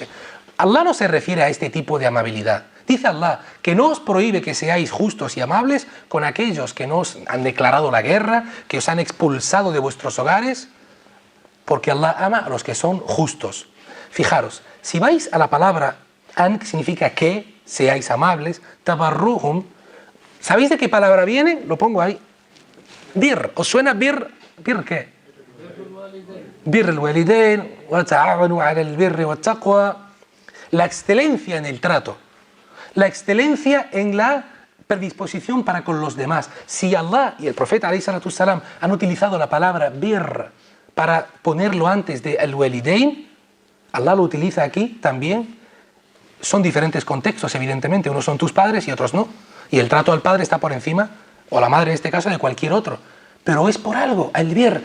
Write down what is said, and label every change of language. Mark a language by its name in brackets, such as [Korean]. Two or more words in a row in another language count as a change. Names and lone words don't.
[Spanish] Allah no se refiere a este tipo de amabilidad. Dice Allah que no os prohíbe que seáis justos y amables con aquellos que no os han declarado la guerra, que os han expulsado de vuestros hogares, porque Allah ama a los que son justos. Fijaros, si vais a la palabra an, que significa que seáis amables, tabarruhum, ¿sabéis de qué palabra viene? Lo pongo ahí. Bir. ¿Os suena bir? ¿Bir qué? [Arabic] بر الوالدين وتعاونوا على البر والتقوى. [Spanish] La excelencia en el trato, la excelencia en la predisposición para con los demás. Si Allah y el profeta [Arabic] عليه الصلاة السلام [Spanish] han utilizado la palabra bir para ponerlo antes de al-walidain, Allah lo utiliza aquí también. Son diferentes contextos, evidentemente. Unos son tus padres y otros no. Y el trato al padre está por encima, o a la madre en este caso, de cualquier otro. Pero es por algo, el bir.